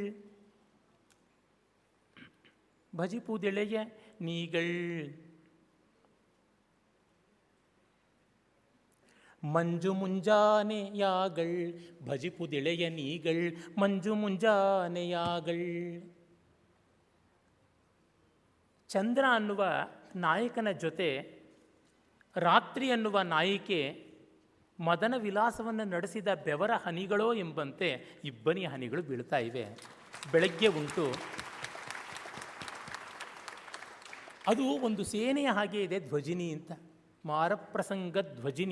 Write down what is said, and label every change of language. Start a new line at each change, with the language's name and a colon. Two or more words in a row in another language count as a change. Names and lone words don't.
Kannada: ಭಜಿಪುದಿಳೆಯ ನೀಗಳ್ ಮಂಜು ಮುಂಜಾನೆಯಾಗಳ್ ಭಜಿಪುದಿಳೆಯ ನೀಗಳ್ ಮಂಜು ಮುಂಜಾನೆಯಾಗಳ್. ಚಂದ್ರ ಅನ್ನುವ ನಾಯಕನ ಜೊತೆ ರಾತ್ರಿ ಅನ್ನುವ ನಾಯಿಕೆ ಮದನ ವಿಲಾಸವನ್ನು ನಡೆಸಿದ ಬೆವರ ಹನಿಗಳೋ ಎಂಬಂತೆ ಇಬ್ಬನಿಯ ಹನಿಗಳು ಬೀಳ್ತಾ ಇವೆ. ಬೆಳಗ್ಗೆ ಉಂಟು, ಅದು ಒಂದು ಸೇನೆಯ ಹಾಗೆ ಇದೆ ಧ್ವಜಿನಿ ಅಂತ, ಮಾರಪ್ರಸಂಗ ಧ್ವಜಿನಿ.